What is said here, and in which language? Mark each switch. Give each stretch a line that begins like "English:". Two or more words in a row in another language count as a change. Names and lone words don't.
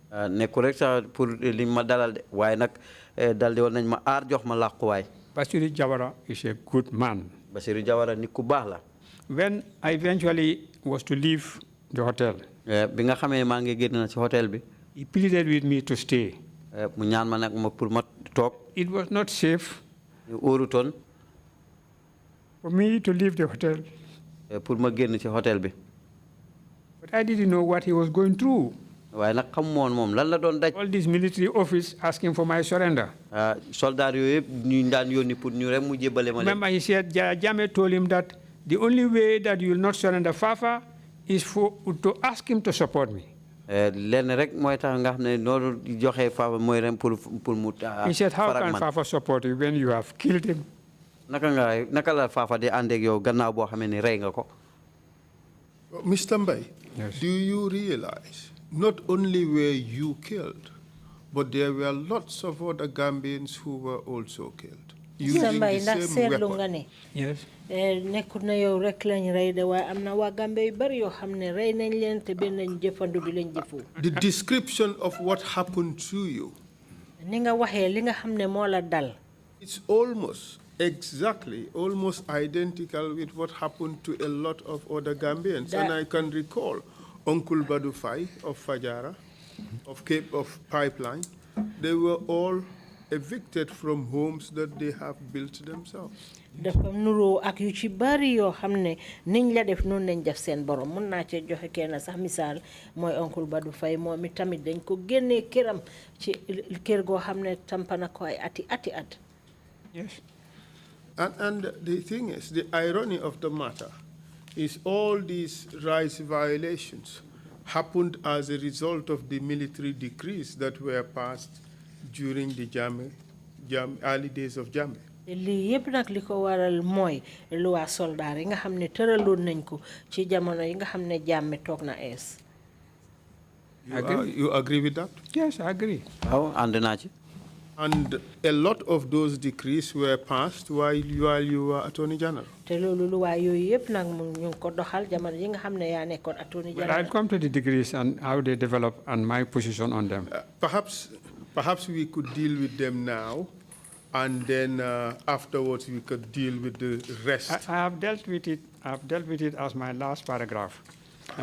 English: Basiru Jawara is a good man. When I eventually was to leave the hotel, he pleaded with me to stay.
Wolof: mu ñaan ma nag ma pour ma toog.
English: It was not safe
Wolof: óorutoon
English: for me to leave the hotel.
Wolof: pour ma génn ci hôtel bi.
English: But I didn't know what he was going through.
Wolof: waaye nag xamu woon moom lan la doon daj.
English: All this military office asking for my surrender.
Wolof: soldat yooyu yëpp ñu daan yónni pour ñu rek mu jébbale ma leen.
English: Remember, he said, Jammeh told him that the only way that you will not surrender Fafa is to ask him to support me.
Wolof: lenn rek mooy tax nga xam ne noonu joxe Fafa mooy ren pour mu.
English: He said, how can Fafa support you when you have killed him?
Wolof: naka la Fafa di ànd ak yow gannaaw boo xamee ni rey nga ko.
English: Mr. Mbai, Yes. do you realize not only were you killed, but there were lots of other Gambians who were also killed using Samba the
Wolof: ndax
English: same
Wolof: seetlu nga
English: weapon?
Wolof: ne
English: Yes.
Wolof: nekkut na yow rek lañ rey de waaye am na waa Gambie yu bari yoo xam ne rey nañ leen te benn nañ jëfandu bi lañ jëfoo.
English: The description of what happened to you,
Wolof: ni nga waxee li nga xam ne moo la dal.
English: it's almost identical with what happened to a lot of other Gambians. And I can recall Uncle Badufai of Fajara, of Cape of Pipeline. They were all evicted from homes that they have built themselves.
Wolof: dafa nuroo ak yu ci bari yoo xam ne niñ la def noonu lañ def seen borom mun naa cee joxe kenn sax misaal mooy oncle Badou Faye moom it tamit dañ ko génnee këram ci kër goo xam ne tampana ko ay ati at.
English: Yes. And the thing is, the irony of the matter is all these rights violations happened as a result of the military decrees that were passed during the early days of Jammeh.
Wolof: lii yëpp nag li ko waral mooy loi soldat yi nga xam ne tëraloon nañ ko ci jamono yi nga xam ne Jammeh toog na ees.
English: You agree with that? Yes, I agree.
Wolof: waaw ànd naa ci.
English: And a lot of those decrees were passed while you were Attorney General.
Wolof: te loolu loi yooyu yëpp nag mu ñu ngi ko doxal jamono yi nga xam ne yaa nekkoon Attorney
English: But General. I'll come to the degrees and how they develop and my position on them. Perhaps we could deal with them now, and then afterwards we could deal with the rest. I have dealt with it. I've dealt with it as my last paragraph. And